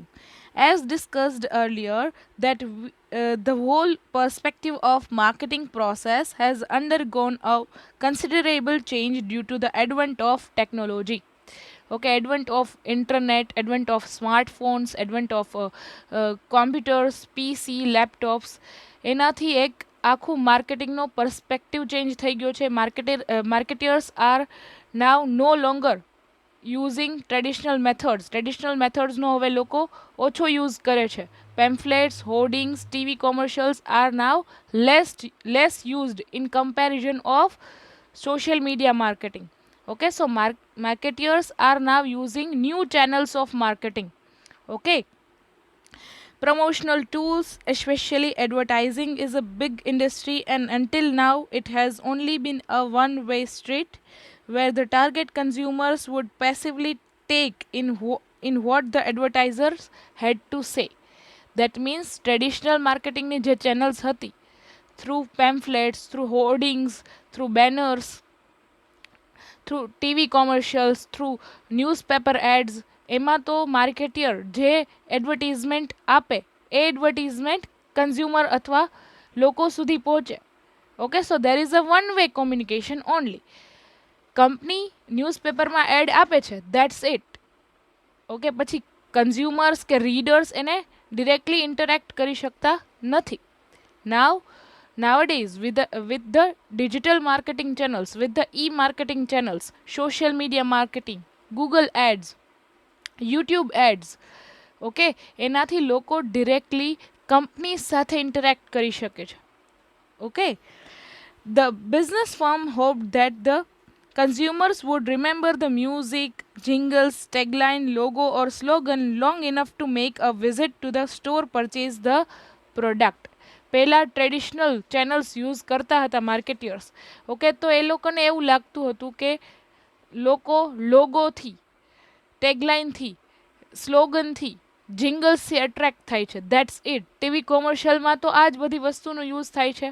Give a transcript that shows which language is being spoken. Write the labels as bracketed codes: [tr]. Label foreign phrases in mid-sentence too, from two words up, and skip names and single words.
[en] As discussed earlier, that the whole perspective of marketing process has undergone a considerable change due to the advent of technology. Okay, advent of internet, advent of smartphones, advent of computers, PC, [gu] લેપટોપ્સ એનાથી એક આખું માર્કેટિંગનો [en] perspective change [gu] થઈ ગયો છે. [en] marketers are now no longer using traditional methods [gu] હવે લોકો ઓછો યુઝ કરે છે. [en] pamphlets, hoardings, TV commercials are now less used in comparison of social media marketing. Okay, so marketers are now using new channels of marketing. Okay, promotional tools, especially advertising, is a big industry, and until now it has only been a one way street where the target consumers would passively take in what the advertisers had to say. That means traditional marketing [gu] ની જે [en] channels હતી, through pamphlets, through hoardings, through banners, through TV commercials, through newspaper ads, [gu] એમાં તો માર્કેટિયર જે એડવર્ટિઝમેન્ટ આપે એ [en] advertisement consumer [gu] અથવા લોકો સુધી પહોંચે. [en] okay, so there is a one way communication only. [gu] કંપની ન્યૂઝપેપરમાં એડ આપે છે, [en] that's it. [gu] ઓકે, પછી કન્ઝ્યુમર્સ કે રીડર્સ એને [en] directly interact [gu] કરી શકતા નથી. [en] Nowadays, with the digital marketing channels, with the e-marketing channels, social media marketing, Google ads, YouTube ads, [gu] okay, એનાથી લોકો ડિરેક્ટલી કંપની સાથે ઇન્ટરેક્ટ કરી શકે છે. [en] Okay, the business firm hoped that the consumers would remember the music, jingles, tagline, logo or slogan long enough to make a visit to the store purchase the product. [gu] પહેલાં [en] traditional channels [gu] યુઝ કરતા હતા માર્કેટિયર્સ. ઓકે, તો એ લોકોને એવું લાગતું હતું કે લોકો લોગોથી, ટેગલાઇનથી, સ્લોગનથી, જિંગલ્સથી એટ્રેક્ટ થાય છે. [en] that's it. [gu] ટીવી કોમર્શિયલમાં તો આ જ બધી વસ્તુનો યુઝ થાય છે.